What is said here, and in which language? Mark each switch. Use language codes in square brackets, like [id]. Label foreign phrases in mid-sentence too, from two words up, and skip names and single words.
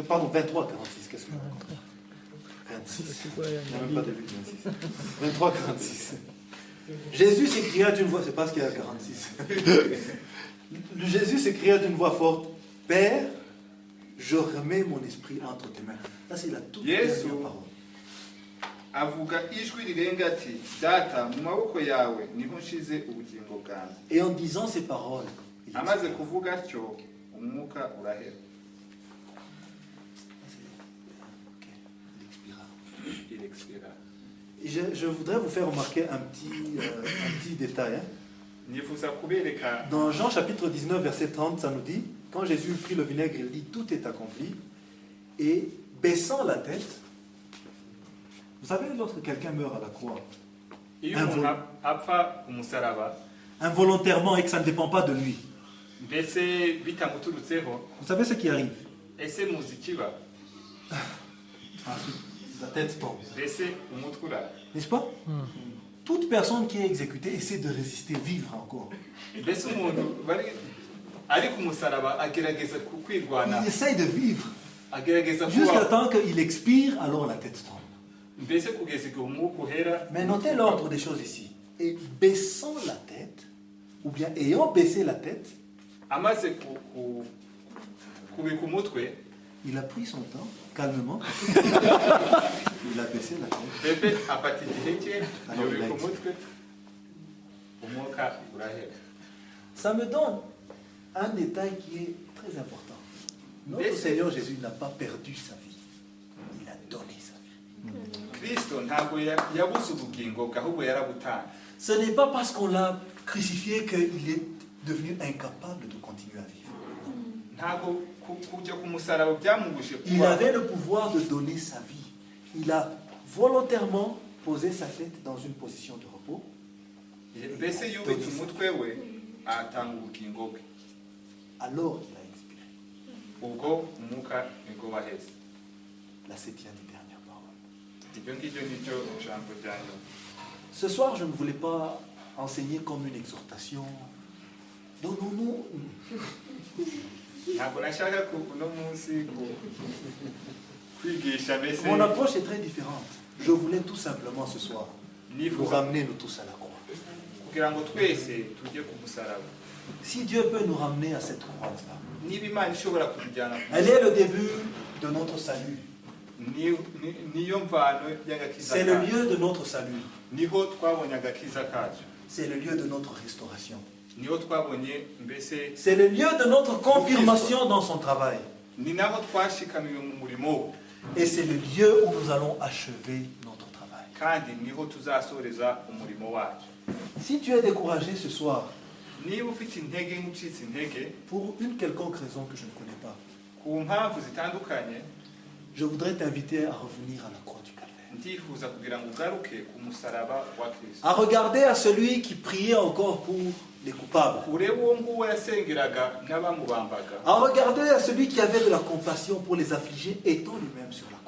[fr] Pardon, 23, 46, qu'est-ce que je raconte 26. Il n'y a même pas de Luc 26. 23, 46. Jésus s'écria d'une voix, c'est pas ce qu'il y a à 46. Jésus s'écria d'une voix forte, Père, je remets mon esprit entre tes mains. Ça, c'est la toute Yesu dernière parole. [rw] avuga ijwi rirenga ati data mu maboko yawe niho nshize ubugingo bwanjye. [fr] Et en disant ces paroles, il [rw] Amaze [fr] expira. [rw] kuvuga atyo umwuka urahera. [fr] Ok, il expira. Il expira. Et je voudrais vous faire remarquer un petit détail. Hein. [rw] Nifuza kubereka [fr] Dans Jean chapitre 19, verset 30, ça nous dit, quand Jésus prit le vinaigre, il dit, tout est accompli. Et baissant la tête, vous savez, lorsque quelqu'un meurt à la croix, [rw] iyo umuntu apfa umusaraba [fr] involontairement et que ça ne dépend pas de lui, [rw] mbese bitamuturutseho, [fr] vous savez ce qui arrive? [rw] ese muzi ikiba, [fr] La tête tombe. [rw] mbese umutwe urara. [fr] N'est-ce pas? Toute personne qui est exécutée essaie de résister, vivre encore. [rw] Mbese umuntu ari ku musaraba agerageza kwirwana, [fr] Il essaye de vivre. [rw] agerageza [fr] Jusqu'à [rw] kuba, [fr] temps qu'il expire, alors la tête tombe. [rw] mbese kugeza igihe umwuka uhera. [fr] Mais notez l'ordre des choses ici. Et baissant la tête, ou bien ayant baissé la tête, [rw] Amaze kubika umutwe, [fr] il a pris son temps, calmement. Il a baissé la tête. [rw] bebe afata igihe cye [fr] Alors, [rw] yubika like. umutwe, umwuka urahera. [fr] Ça me donne un détail qui est très important. Notre Mais- Seigneur Jésus n'a pas perdu sa vie. Il a donné sa vie. [rw] Kristo ntabwo yabuze ubugingo bwe, ahubwo yarabutanze. [fr] Ce n'est pas parce qu'on l'a crucifié qu'il est devenu incapable de continuer à vivre. [rw] Ntabwo kujya ku musaraba byamugushe [fr] Il avait le pouvoir de donner sa vie. Il a volontairement posé sa tête dans une position de repos. [rw] mbese yubitse umutwe we atanga ubugingo bwe, [fr] Alors il a expiré. [rw] ubwo umwuka nibwo waheze. [fr] La 7e et dernière parole. [rw] Ibyo ngibyo nibyo ijambo rya nyuma. [fr] Ce soir, je ne voulais pas enseigner comme une exhortation. Donnons-nous. [rw] Ntabwo nashaka uno munsi kwigisha mbese [fr] Mon approche est très différente. Je voulais tout simplement ce soir nous [rw] nifuza [fr] ramener nous tous à la croix. [rw] kugira ngo twese tujye ku musaraba. [fr] Si Dieu peut nous ramener à cette croix-là, [rw] Niba Imana ishobora kutujyana ku [fr] elle est le début de notre salut. [rw] niyo mvano y'agakiza [fr] C'est le [rw] kacu, [fr] lieu de notre salut. [rw] niho twabonye agakiza kacu, [fr] C'est le lieu de notre restauration. [rw] niho twabonye mbese, [fr] C'est le lieu de notre confirmation dans son travail. [rw] ni naho twashikamiwe mu murimo we, [fr] Et c'est le lieu où nous allons achever notre travail. [rw] kandi niho tuzasoreza umurimo wacu. [fr] Si tu es découragé ce soir, [rw] Niba ufite intege nk'ucitse intege [fr] pour une quelconque raison que je ne connais pas, [rw] ku mpamvu zitandukanye, [fr] je voudrais t'inviter à revenir à la croix du Calvaire. [rw] ndifuza kugira ngo ugaruke ku musaraba wa Kristo, [fr] À regarder à celui qui priait encore pour les coupables. [rw] urebe uwo nguwo yasengeraga n'abamubambaga, [fr] À regarder à celui qui avait de la compassion pour les affligés, étant lui-même sur la croix.